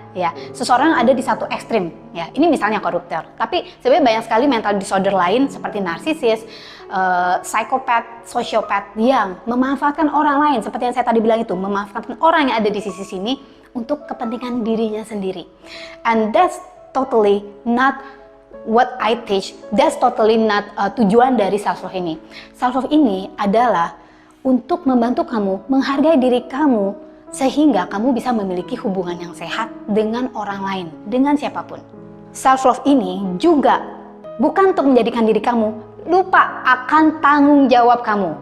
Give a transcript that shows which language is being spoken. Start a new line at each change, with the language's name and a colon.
Indonesian: Ya, seseorang ada di satu ekstrim. Ya, ini misalnya koruptor. Tapi sebenarnya banyak sekali mental disorder lain seperti narsisis, psikopat, sosiopat yang memanfaatkan orang lain. Seperti yang saya tadi bilang itu, memanfaatkan orang yang ada di sisi sini untuk kepentingan dirinya sendiri.
English: And that's totally not what I teach. That's totally not
Indonesian: tujuan dari self-love ini. Self-love ini adalah untuk membantu kamu menghargai diri kamu sehingga kamu bisa memiliki hubungan yang sehat dengan orang lain, dengan siapapun. Self-love ini juga bukan untuk menjadikan diri kamu lupa akan tanggung jawab kamu.